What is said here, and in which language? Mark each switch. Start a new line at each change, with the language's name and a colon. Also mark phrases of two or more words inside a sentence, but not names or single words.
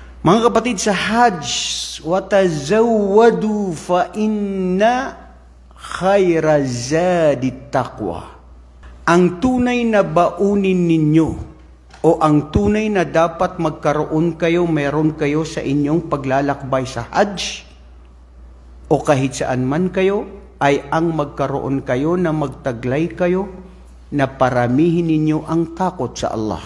Filipino: Mga kapatid, sa Hajj,
Arabic: وَتَزَوَّدُوا فَإِنَّ خَيْرَ زَادِ التَّقْوَى.
Filipino: Ang tunay na baunin ninyo o ang tunay na dapat magkaroon kayo, meron kayo sa inyong paglalakbay sa Hajj o kahit saan man kayo, ay ang magkaroon kayo na magtaglay kayo na paramihin ninyo ang takot sa Allah.